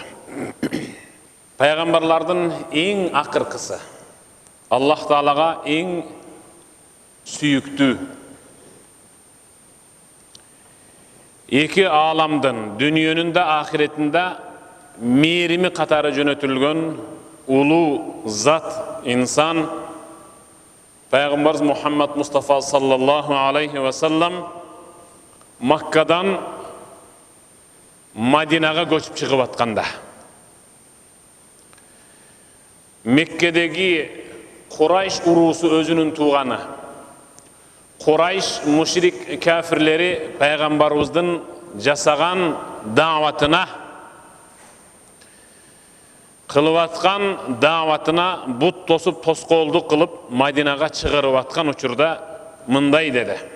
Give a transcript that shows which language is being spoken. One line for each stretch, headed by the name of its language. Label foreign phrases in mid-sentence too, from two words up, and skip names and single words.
Kyrgyz: Пайгамбарлардын эң акыркысы, Аллах Таалага эң сүйүктүү эки ааламдын, дүнүйөнүн да ахиретин да мээрими катары жөнөтүлгөн улуу зат инсан Пайгамбар Мухаммад Мустафа
Arabic: صلى الله عليه وسلم
Kyrgyz: Маккадан Мадинага көчүп чыгып атканда, Меккедеги Курайш уруусу өзүнүн тууганы, Курайш мушрик кафирлери пайгамбарыбыздын жасаган дааватына, кылып аткан дааватына бут тосуп тоскоолдук кылып Мадинага чыгарып аткан учурда мындай деди: